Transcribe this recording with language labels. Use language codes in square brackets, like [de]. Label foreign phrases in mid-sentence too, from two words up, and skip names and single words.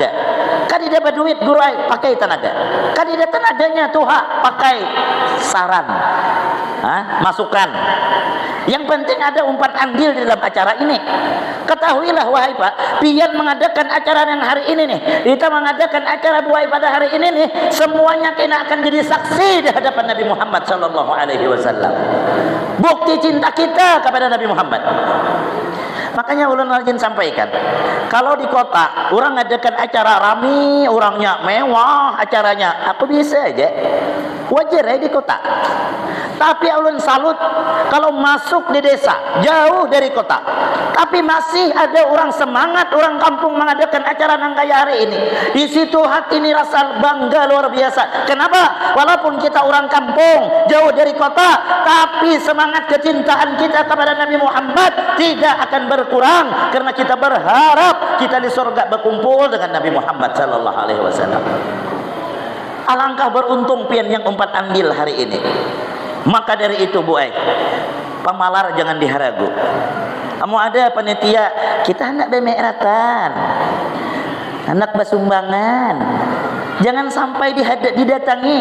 [bjn] Kan dapat duit guru ay, pakai tenaga. Kan ada tenaganya tuha, pakai saran. Masukan. Yang penting ada umpat andil di dalam acara ini. Ketahuilah wahai Pak, pian mengadakan acara yang hari ini nih, kita mengadakan acara buai pada hari ini nih, semuanya kena akan jadi saksi di hadapan Nabi Muhammad [ar] صلى الله عليه وسلم. [bjn] Bukti cinta kita kepada Nabi Muhammad. Makanya ulun rajin sampaikan, kalau di kota orang ngadakan acara rami, orangnya mewah acaranya, aku bisa aja, wajar ya di kota. Tapi ulun salut kalau masuk di desa jauh dari kota, tapi masih ada orang semangat, orang kampung mengadakan acara nang kaya hari ini. [id] Di situ hati ini rasa bangga luar biasa. Kenapa? Walaupun kita orang kampung jauh dari kota, tapi semangat kecintaan kita kepada Nabi Muhammad tidak akan berkurang, karena kita berharap kita di surga berkumpul dengan Nabi Muhammad [ar] صلى الله عليه وسلم. [bjn] Alangkah beruntung pian yang umpat andil hari ini. Maka dari itu Bu ai, pamalar jangan diharagu. Kamu ada panitia, kita hendak bemeratan, anak bersumbangan, jangan sampai didatangi.